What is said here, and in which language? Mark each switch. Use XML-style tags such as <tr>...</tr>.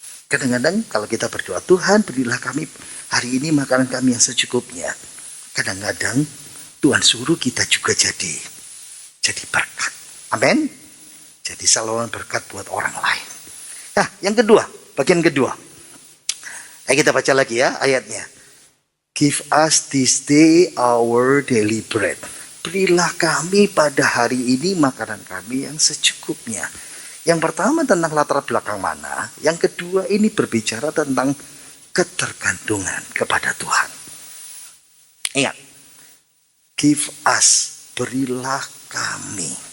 <id>Kadang-kadang kalau kita berdoa, Tuhan berilah kami hari ini makanan kami yang secukupnya. Kadang-kadang Tuhan suruh kita juga jadi berkat. Amin. Jadi saluran berkat buat orang lain. Nah, yang kedua, bagian kedua. Ayo kita baca lagi ya ayatnya.</id> <en>Give us this day our daily bread.</en> <id>Berilah kami pada hari ini makanan kami yang secukupnya. Yang pertama tentang latar belakang mana. Yang kedua ini berbicara tentang ketergantungan kepada Tuhan. Ingat.</id> <en>Give us,</en> <id>berilah kami.</id>